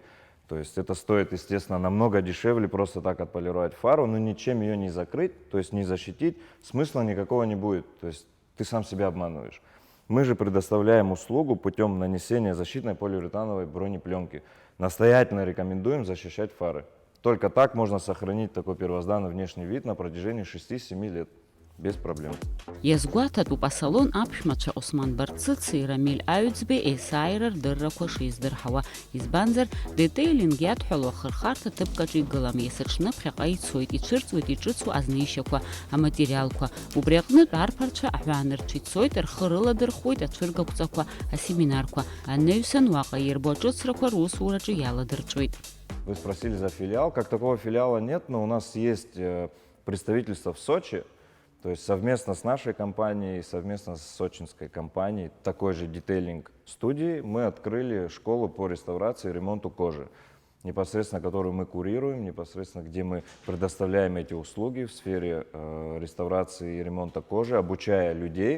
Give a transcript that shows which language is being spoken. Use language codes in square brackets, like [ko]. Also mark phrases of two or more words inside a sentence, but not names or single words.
[ru] То есть это стоит, естественно, намного дешевле просто так отполировать фару, но ничем ее не закрыть, то есть не защитить, смысла никакого не будет. То есть ты сам себя обманываешь. Мы же предоставляем услугу путем нанесения защитной полиуретановой бронепленки. Настоятельно рекомендуем защищать фары. Только так можно сохранить такой первозданный внешний вид на протяжении 6-7 лет. Без проблем. [ab] Иазгәаҭатәуп асалон аԥшәмацәа Осман Барцыци, Рамиль Аҩӡбеи есааира рдыррақәа шиздырҳауа. Избанзар, детейлинг иадҳәало ахырхарҭа ҭыԥкаҿы игылам, иасыҽны ԥхьаҟа ицоит, иҽырҵуеит иҿыцу азнеишьақәа, аматериалқәа. Убри аҟнытә арԥарцәа аҳәаанырцә ицоит, рхы рыладырхәуеит ацәыргақәҵақәа, асеминарқәа. Анаҩсан уаҟа ирбо аҿыцрақәа русураҿы иаладырҵәоит. [ru] Вы спросили за филиал. Как такого филиала нет, но у нас есть представительство в Сочи. То есть совместно с нашей компанией, совместно с сочинской компанией, такой же детейлинг студии мы открыли школу по реставрации и ремонту кожи, непосредственно которую мы курируем, непосредственно где мы предоставляем эти услуги в сфере реставрации и ремонта кожи, обучая людей.